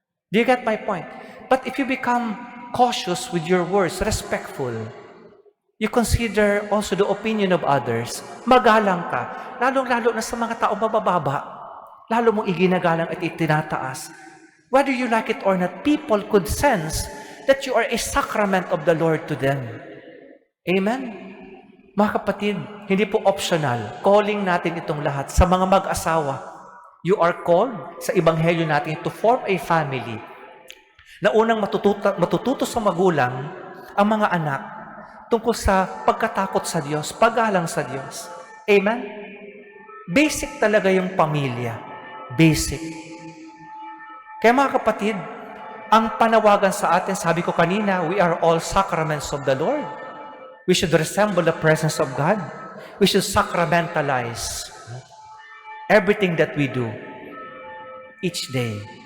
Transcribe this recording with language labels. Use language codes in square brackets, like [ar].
[en] Do you get my point? But if you become cautious with your words, respectful, you consider also the opinion of others, [tl] magalang ka, lalong-lalo na sa mga tao mabababa, lalo mong iginagalang at itinataas. [en] Whether you like it or not, people could sense that you are a sacrament of the Lord to them. [tl] Amen? Mga kapatid, hindi po optional. Calling natin itong lahat sa mga mag-asawa. [en] You are called [tl] sa Ebanghelyo natin [en] to form a family [tl] na unang matututo sa magulang ang mga anak tungkol sa pagkatakot sa Diyos, paggalang sa Diyos. Amen? Basic talaga yung pamilya. Basic. Kaya mga kapatid, ang panawagan sa atin, sabi ko kanina, [en] we are all sacraments of the Lord. We should resemble the presence of God. We should sacramentalize everything that we do each day.